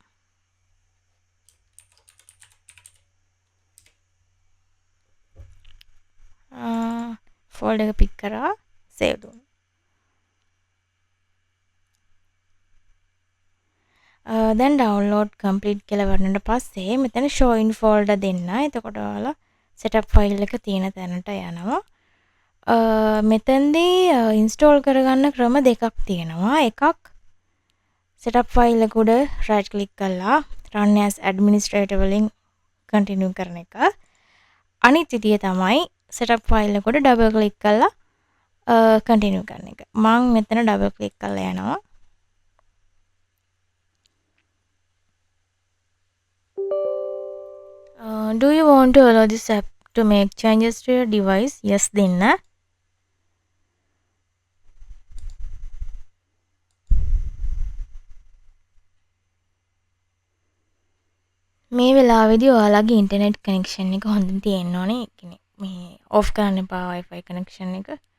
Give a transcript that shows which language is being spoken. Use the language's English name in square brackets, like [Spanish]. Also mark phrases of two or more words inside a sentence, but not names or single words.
[Sinhala] folder එක pick කරා save දුන්නා. දැන් [English] download complete [Sinhala] කියලා වරනට පස්සේ මෙතන [English] show in folder [Sinhala] දෙන්න. එතකොට ඔයාලා [English] setup file [Sinhala] එක තියෙන තැනට යනවා. මෙතෙන්දී install කරගන්න ක්‍රම දෙකක් තියෙනවා. එකක් [English] setup file [Sinhala] එක උඩ [English] right click [Sinhala] කරලා [English] run as administrator [Sinhala] වලින් continue කරන එක. අනිත් විදිය තමයි [English] setup file [Sinhala] එක උඩ [English] double click [Sinhala] කරලා continue කරන එක. මම මෙතන [English] double click [Sinhala] කරලා යනවා. [English] Do you want to allow this app to make changes to your device? [Sinhala] Yes දෙන්න. මේ වෙලාවේදී ඔයාලගේ [English] internet connection [Sinhala] එක හොඳින් තියෙන්න ඕනේ. මේ ඔෆ් කරන්න එපා [English] Wi-Fi connection [Sinhala] එක.